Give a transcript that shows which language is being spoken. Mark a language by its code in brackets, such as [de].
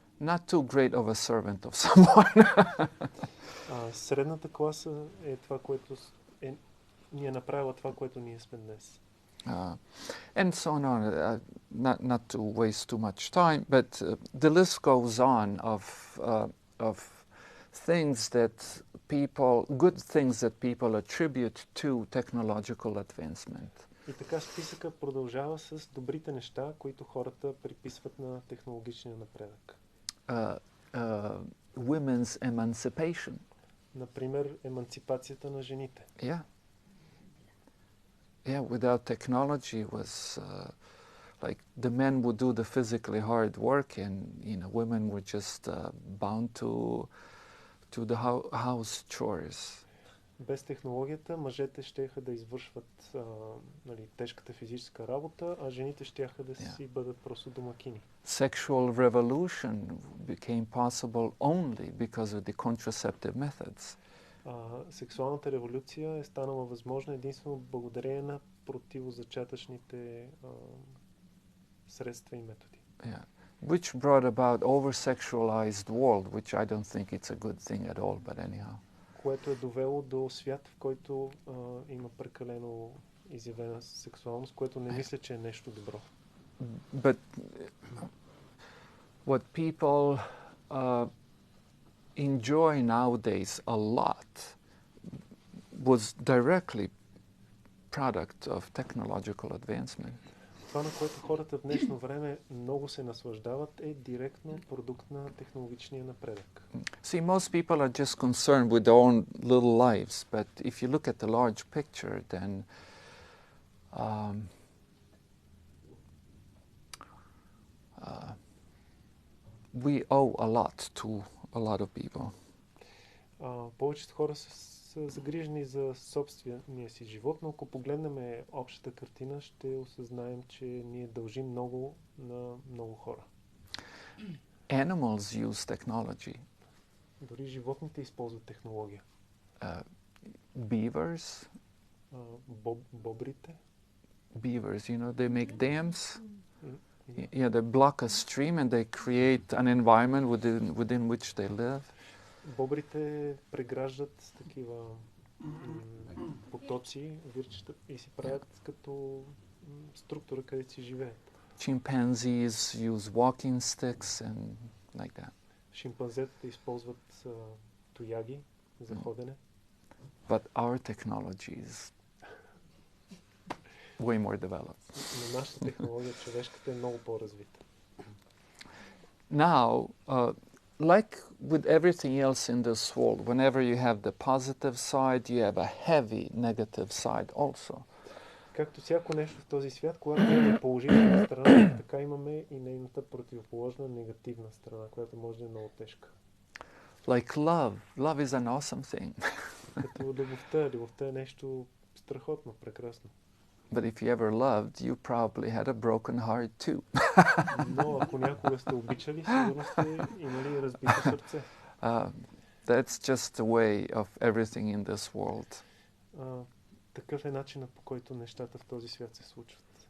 [en] Not too great of a servant of someone. [bg] Средната класа е това, което ни е направила това, което ние сме днес. [en] And so on. Not to waste too much time, but the list goes on of things that good things that people attribute to technological advancement. [bg] И така списъка продължава с добрите неща, които хората приписват на технологичния напредък. [en] Women's emancipation. [bg] Например, еманципацията на жените. [en] Yeah, without technology was like the men would do the physically hard work and women were just bound to the house chores. [bg] Без технологията мъжете щеха да извършват тежката физическа работа, а жените щяха да си бъдат просто домакини. [en] Sexual revolution became possible only because of the contraceptive methods. [bg] Сексуалната революция е станала възможна единствено благодарение на противозачатъчните средства и методи. [en] Which brought about over-sexualized world, which I don't think it's a good thing at all, but anyhow. [bg] Което е довело до свят, в който има прекалено изявена сексуалност, което не мисля, че е нещо добро. [en] But what people enjoy nowadays a lot was directly product of technological advancement. [bg] Това, на което хората в днешно време много се наслаждават, е директно продукт на технологичния напредък. [en] See, most people are just concerned with their own little lives, but if you look at the large picture, then we owe a lot to a lot of people. [bg] Повечето хора са загрижени за собствения си живот, но ако погледнем общата картина, ще осъзнаем, че ние дължим много на много хора. [en] Animals use technology. [bg] Дори животните използват технология. [en] Beavers, [bg] Бобрите. [en] beavers, you know, they make dams. [bg] И- [en] Yeah, they block a stream and they create an environment within which they live. [bg] Бобрите преграждат такива потоци, вирчета и си правят като структура, където си живеят. [en] Chimpanzees use walking sticks and like that. [bg] Шимпанзетата използват тояги за ходене. [en] But our technology is way more developed. [bg] Но нашата технология, човешката, е много по-развита. [en] Now, like with everything else in this world, whenever you have the positive side, you have a heavy negative side also. [bg] Както всяко нещо в този свят, когато имаме положителна страна, така имаме и нейната противоположна негативна страна, която може да е много тежка. [en] Like love. Love is an awesome thing. [bg] Като любовта. Любовта е нещо страхотно, прекрасно. [en] But if you ever loved, you probably had a broken heart too. [bg] Но ако някога сте обичали, сигурно сте имали разбито сърце. [en] That's just the way of everything in this world. [bg] Такъв е начинът, по който нещата в този свят се случват.